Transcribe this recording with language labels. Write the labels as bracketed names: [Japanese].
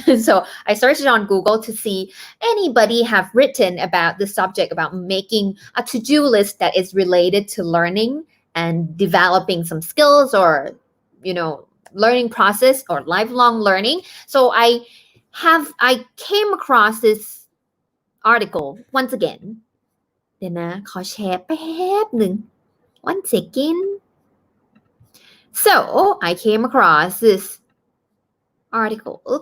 [English] So I searched it on Google to see anybody have written about the subject about making a to-do list that is related to learning and developing some skills or, learning process or lifelong learning. So I came across this article once again. [Thai] เดี๋ยวนะขอแชร์แป๊บหนึ่ง [English] one second. So I came across this article.